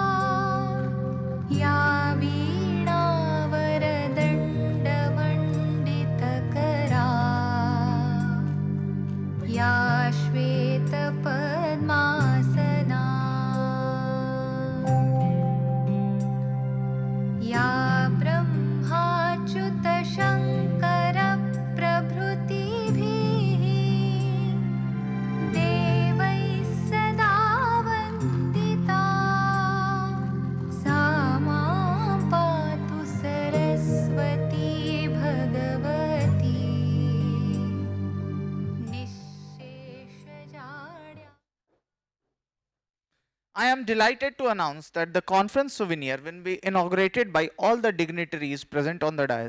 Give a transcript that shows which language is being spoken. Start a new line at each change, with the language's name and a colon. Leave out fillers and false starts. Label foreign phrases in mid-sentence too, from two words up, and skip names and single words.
Sanskrit: या वीणावरदण्डमण्डितकरा या श्वेतपद्मासना या ब्रह्माच्युतशङ्करप्रभृतिभिः देवैः सदा वन्दिता सा मां पातु सरस्वती भगवती निःशेषजाड्या.
English: I am delighted to announce that the conference souvenir will be inaugurated by all the dignitaries present on the dais.